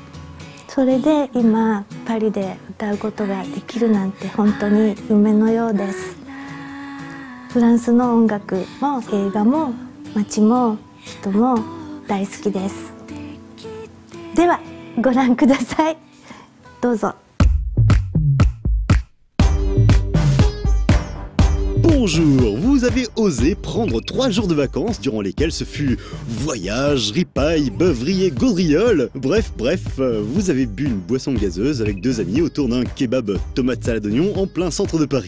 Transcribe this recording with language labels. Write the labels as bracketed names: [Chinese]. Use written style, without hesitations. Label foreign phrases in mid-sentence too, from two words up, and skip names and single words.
[Japanese] それで今パリで歌うことができるなんて本当に夢のようです。フランスの音楽も映画も街も人も大好きです。ではご覧ください。どうぞ。 [French] Bonjour, vous avez osé prendre 3 jours de vacances durant lesquels ce fut voyage, ripaille, beuverie et gaudriole. Bref, vous avez bu une boisson gazeuse avec 2 amis autour d'un kebab tomate salade oignon en plein centre de Paris.